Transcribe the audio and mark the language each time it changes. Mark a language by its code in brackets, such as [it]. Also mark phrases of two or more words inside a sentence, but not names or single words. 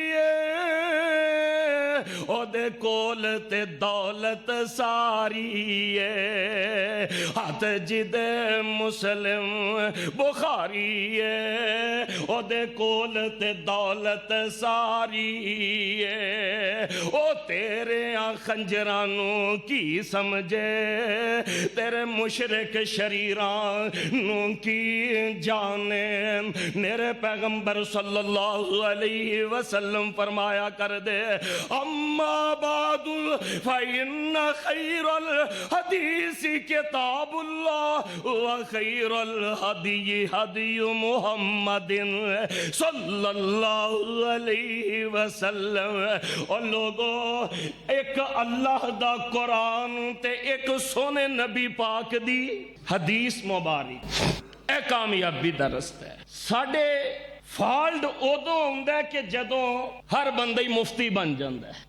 [pa] اوہدے کول تے دولت ساری ہے، ہتھ جہدے مسلم بخاری اوہدے کول تے دولت ساری ہے، او تیرے خنجراں نوں کی سمجھے، تیرے مشرک شریراں نوں کی جانے. میرے پیغمبر [ar] صلى الله عليه وسلم [pa] فرمایا کر دے, [ar] أما بعد فإن خير الحديث كتاب الله و خير الهدي هدي محمد صلى الله عليه وسلم. [pa] اور لوگو اک اللہ دا قرآن تے اک سوہنے نبی پاک دی حدیث مبارک، اے کامیابی دا رستہ ہے. ساڈے فالٹ اودوں آؤندا ہے کہ جدوں ہر بندہ ہی مفتی [ur] بن جاتا ہے.